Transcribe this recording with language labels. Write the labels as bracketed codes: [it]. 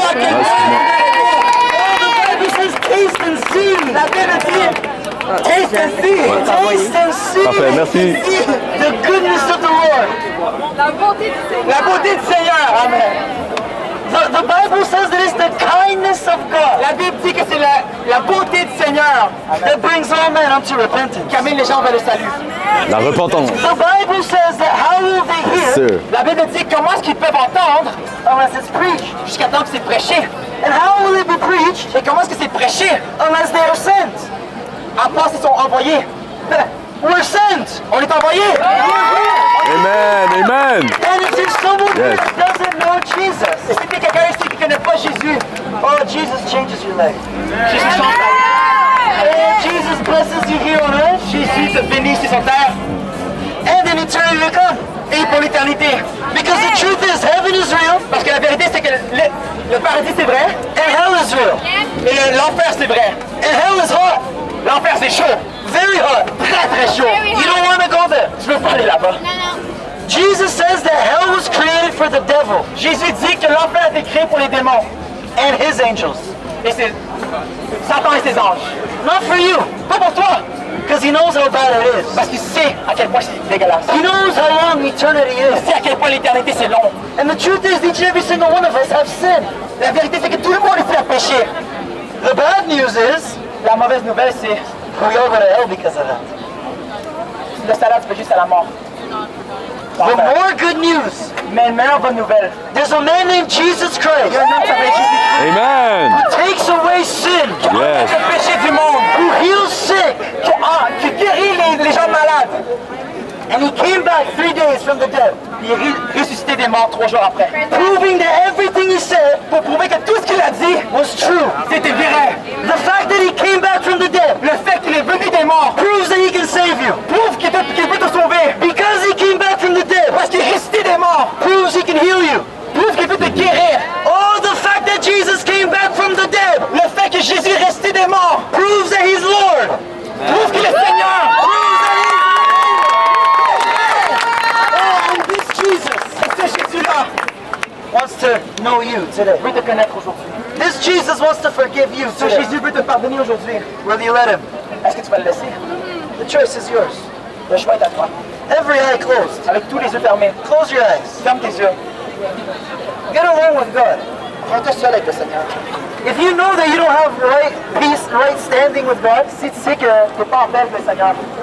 [en] Oh, the Bible says, taste and see. [fr] la Bible dit, [en] taste and see. Taste and see. [fr] Parfait, merci. [en] The goodness of the Lord. [fr] La bonté du Seigneur. La beauté du Seigneur. Amen. [en] The Bible says that it's the kindness of God [fr] La Bible dit que c'est la beauté du Seigneur [en] that brings all men unto repentance. [fr] qui amène les gens vers le salut. La repentance. [en] The Bible says that how will they hear Sir. [fr] La Bible dit comment est-ce qu'ils peuvent entendre [en] unless it's preached? [fr] jusqu'à temps que c'est prêché. [en] And how will it be preached [fr] Et comment est-ce que c'est prêché [en] unless they are sent? [fr] à part s'ils sont envoyés. [en] We're sent. [fr] On est envoyés. Amen. [en] And if there's someone here that doesn't know [fr] Et [en] Jesus, [fr] si t'es quelqu'un ici qui ne connaît pas Jésus, [en] oh, Jesus changes your life. [fr] Jésus change ta vie. [en] Oh, Jesus blesses you here on earth. [fr] Jésus te bénit sur son terre [en] And in eternity to come. [fr] et pour l'éternité. [en] Because the truth is, heaven is real, [fr] Parce que la vérité, c'est que le paradis, c'est vrai, [en] and hell is real. [fr] et l'enfer, c'est vrai. [en] And hell is hot. [fr] L'enfer, c'est chaud. [en] Very hot. [fr] Très, très chaud. [en] Very You don't want to go there. [fr] Je veux pas aller là-bas. Non, non. [en] Jesus says that hell was created for the devil [fr] Jésus dit que l'enfer a été créé pour les démons [en] and his angels. [fr] et c'est Satan et ses anges. [en] Not for you, [fr] Pas pour toi, [en] because he knows how bad it is. [fr] parce qu'il sait à quel point c'est dégueulasse. [en] He knows how long eternity [fr] Il [en] is. [fr] sait à quel point l'éternité, c'est long. [en] And the truth is, each and every single one of us have sinned. [fr] La vérité, c'est que tout le monde est fait péché. [en] The bad news is, [fr] La mauvaise nouvelle, c'est [en] we all go to hell because of that. [fr] le salaire du péché, c'est la mort. [en] The more good news, [fr] Mais une meilleure bonne nouvelle, [en] there's a man named Jesus [fr] il y a [en] Christ [fr] un homme qui s'appelle Jésus Amen. [en] who takes away sin, [fr] qui enlève le péché du monde, [en] who heals sick, [fr] qui guérit les gens malades. [en] and he came back 3 days from the dead, [fr] Il est ressuscité des morts 3 jours après. [en] proving that everything he said [fr] Pour prouver que tout ce qu'il a dit, [en] was true. [fr] c'était vrai. [en] The fact that he came back from the dead [fr] Le fait qu'il est venu des morts [en] proves that he can save you. [fr] prouve qu'il peut te sauver. [en] Because he came back from the dead [fr] Parce qu'il est ressuscité des morts [en] proves he can heal you. [fr] prouve qu'il peut te guérir. [en] Oh, the fact that Jesus came back from the dead [fr] Le fait que Jésus est ressuscité des morts [en] proves that he's Lord. [fr] prouve qu'il est Seigneur. [en] Oh, and this Jesus [fr] Et ce Jésus-là [en] wants to know you today. [fr] veut te connaître aujourd'hui. [en] This Jesus wants to forgive you [fr] Ce [en] today. [fr] Jésus veut te pardonner aujourd'hui. [en] Will you let him? [fr] Est-ce que tu vas le laisser? [en] The choice is yours. [fr] Le choix est à toi. [en] Every eye closed. [fr] Avec tous les yeux fermés, [en] Close your eyes. [fr] ferme tes yeux. [en] Get along with God. [fr] Rends-toi seul avec le Seigneur. [en] If you know that you don't have right peace, right standing with God, [fr] Si tu sais que tu n'es pas en paix avec le Seigneur,